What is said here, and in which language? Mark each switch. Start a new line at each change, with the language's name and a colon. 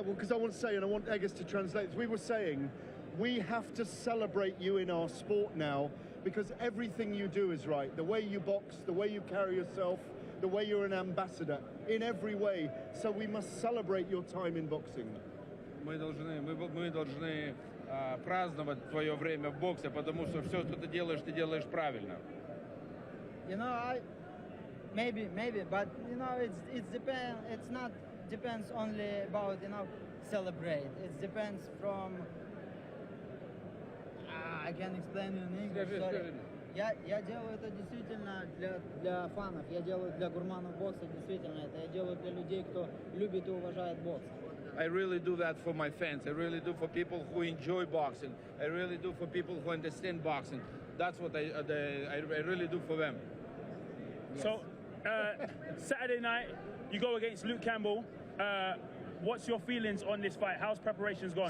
English: Well, because I want to say, and I want Egis to translate this. We were saying, we have to celebrate you in our sport now, because everything you do is right. The way you box, the way you carry yourself, the way you're an ambassador, in every way. So we must celebrate your time in boxing.
Russian: Мы должны праздновать твое время в боксе, потому что все, что ты делаешь правильно.
English: You know, maybe, but you know, it's not depends only about, you know, celebrate. It depends from. I can't explain in English. Sorry.
Russian: Я делаю это действительно для фанов. Я делаю для гурманов бокса действительно. Это я делаю для людей, кто любит и уважает бокс.
English: I really do that for my fans. I really do for people who enjoy boxing. I really do for people who understand boxing. That's what I really do for them. Yes. So, Saturday night, you go against Luke Campbell. What's your feelings on this fight? How's preparations gone?